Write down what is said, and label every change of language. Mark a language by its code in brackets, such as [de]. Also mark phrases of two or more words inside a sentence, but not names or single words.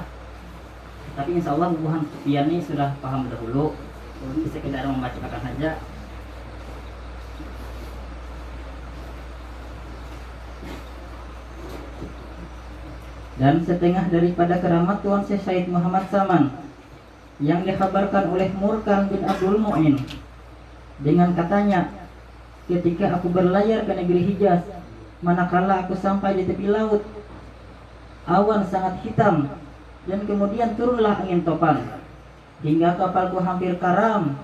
[bjn] Tapi [ar] إن شاء الله [bjn] bubuhan sekian ini sudah paham dahulu. Ini sekedar membacakan saja. [ms] Dan setengah daripada keramat Tuan Syekh Said Muhammad Saman yang dikhabarkan oleh Murkan bin Abdul Mu'in dengan katanya, ketika aku berlayar ke negeri Hijaz, manakala aku sampai di tepi laut, awan sangat hitam dan kemudian turunlah angin topan hingga kapalku hampir karam.